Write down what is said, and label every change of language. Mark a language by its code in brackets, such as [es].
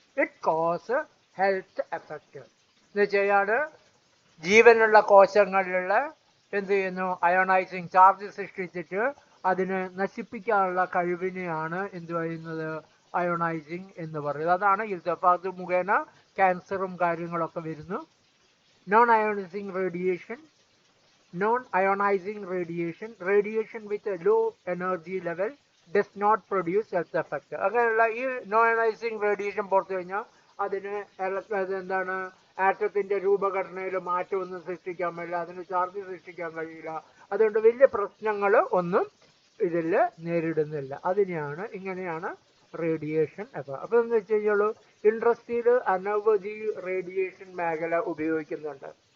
[en] it cause health effect [ml] എന്ന് വെച്ചാൽ ജീവനുള്ള കോശങ്ങളിലുള്ള എന്ത് ചെയ്യുന്നു? അയോണൈസിങ് ചാർജ് സൃഷ്ടിച്ചിട്ട് അതിനെ നശിപ്പിക്കാനുള്ള കഴിവിനെയാണ് എന്ത് പറയുന്നത്? അയോണൈസിങ് എന്ന് പറയുന്നത്. അതാണ് ഇത്. അപ്പോൾ അത് മുഖേന ക്യാൻസറും കാര്യങ്ങളൊക്കെ വരുന്നു. [en] Non ionizing radiation, non-ionizing radiation with a low energy level does not produce health effect. [ml] അങ്ങനെയുള്ള ഈ നോൺ അയോണൈസിങ് റേഡിയേഷൻ പുറത്തു കഴിഞ്ഞാൽ അതിന് എന്താണ്? ആറ്റത്തിൻ്റെ രൂപഘടനയിൽ മാറ്റമൊന്നും സൃഷ്ടിക്കാൻ കഴിയില്ല, അതിന് ചാർജ് സൃഷ്ടിക്കാൻ കഴിയില്ല. അതുകൊണ്ട് വലിയ പ്രശ്നങ്ങൾ ഒന്നും ഇതിൽ നേരിടുന്നില്ല. അതിനെയാണ് ഇങ്ങനെയാണ് റേഡിയേഷൻ. അപ്പോൾ എന്ന് വെച്ച് കഴിഞ്ഞാൽ ഇൻഡസ്ട്രിയിൽ അനവധി റേഡിയേഷൻ മേഖല ഉപയോഗിക്കുന്നുണ്ട്.